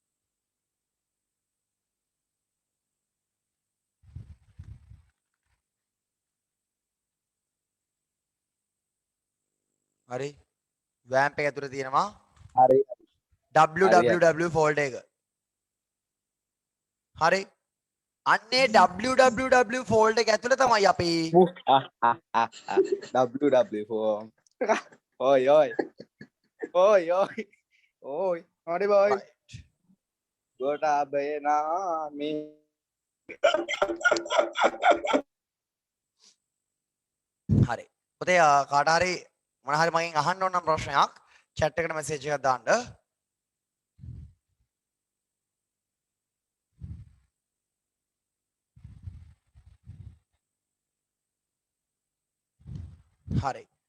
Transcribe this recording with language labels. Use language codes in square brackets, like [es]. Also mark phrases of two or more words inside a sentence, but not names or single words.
[si] හරි. WAMP එක ඇතුලේ තියෙනවා හරි www ෆෝල්ඩර් එක. හරි. අන්නේ www ෆෝල්ඩර් එක ඇතුලේ තමයි අපි WW4 oi oi oi oi oi hadi boy right. gota bena me හරි. පුතේ කාට හරි මොන හරි මගෙන් අහන්න ඕන නම් ප්‍රශ්නයක් chat එකට message එකක් දාන්න. හරි.